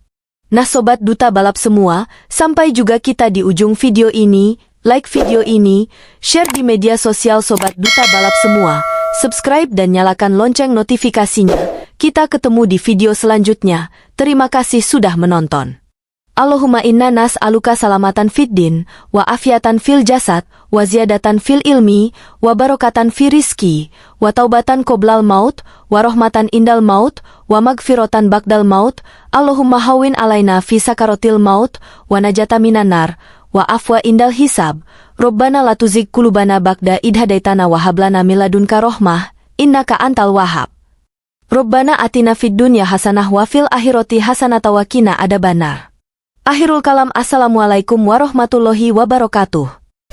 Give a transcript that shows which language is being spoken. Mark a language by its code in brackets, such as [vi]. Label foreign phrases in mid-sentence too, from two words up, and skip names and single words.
[id] Nah sobat duta balap semua, sampai juga kita di ujung video ini, like video ini, share di media sosial sobat duta balap semua, subscribe dan nyalakan lonceng notifikasinya. Kita ketemu di video selanjutnya. Terima kasih sudah menonton. [ar] اللهم إنا نسألك سلامة في الدين وعافية في الجسد وزيادة في العلم وبركة في الرزق وتوبة قبل الموت ورحمة عند الموت ومغفرة بعد الموت. اللهم هون علينا في سكرات الموت, والنجاة من النار والعفو عند الحساب. ربنا لا تزغ قلوبنا بعد إذ هديتنا وهب لنا من لدنك رحمة إنك أنت الوهاب. ربنا آتنا في الدنيا حسنة وفي الآخرة حسنة وقنا عذاب النار. آخر الكلام, السلام عليكم ورحمة الله وبركاته.